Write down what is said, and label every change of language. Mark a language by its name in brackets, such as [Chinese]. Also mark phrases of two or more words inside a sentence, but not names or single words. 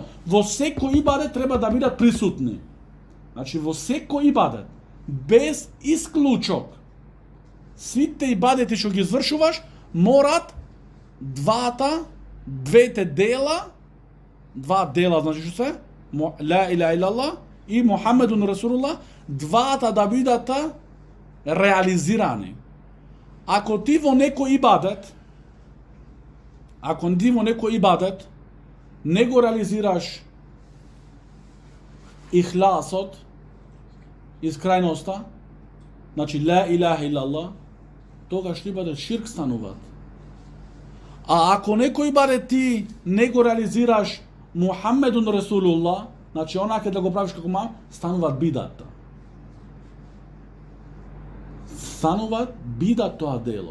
[Macedonian] Во секој ибадет треба да бидат присутни. Значи во секој ибадет, без исклучок, сите ибадети што ги извршуваш, морат двете дела, два дела, значи што се? [Arabic] لا إله إلا الله [Macedonian] и [Arabic] محمد رسول الله, [Macedonian] двата да бидат реализирани. Ако ти во некој ибадет, не го реализираш ихласот, искрајноста, значи [Arabic] لا إله إلا الله, [Macedonian] тогаш ибадет ширк стануваат. А ако некој ибадет ти не го реализираш [Arabic] محمد رسول الله, [Macedonian] значи онака да го правиш како мам, стануваат бидата. Стануваат бидат тоа дело.